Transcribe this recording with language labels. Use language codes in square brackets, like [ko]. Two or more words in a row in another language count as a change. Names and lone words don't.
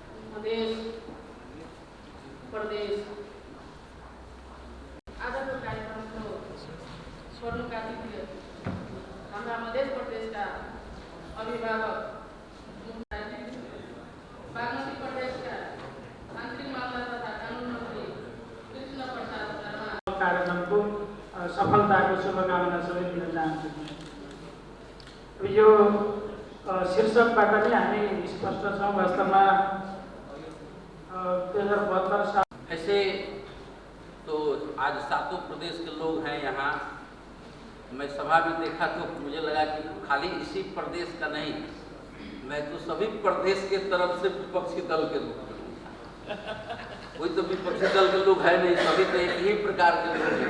[ne] मधेश प्रदेश आजको कार्यक्रमको स्वर्णिम अतिथि हाम्रा मध्य प्रदेशका अभिभावक बागमती प्रदेशका आन्तरिक मामला तथा कानुन मन्त्री कृष्ण प्रसाद शर्मा कार्यक्रमको सफलताको शुभकामना सबै दिन चाहन्छु। यो शीर्षकबाट नै हामी स्पष्ट छौँ। वास्तवमा 2072 साल [hi] ऐसे तो आज सातों प्रदेश के लोग हैं यहाँ। मैं सभा में देखा तो मुझे लगा कि खाली इसी प्रदेश का नहीं, मैं तो सभी प्रदेश के तरफ से विपक्षी दल के लोग हैं। कोई तो विपक्षी दल के लोग है नहीं, सभी तो एक ही प्रकार के लोग हैं।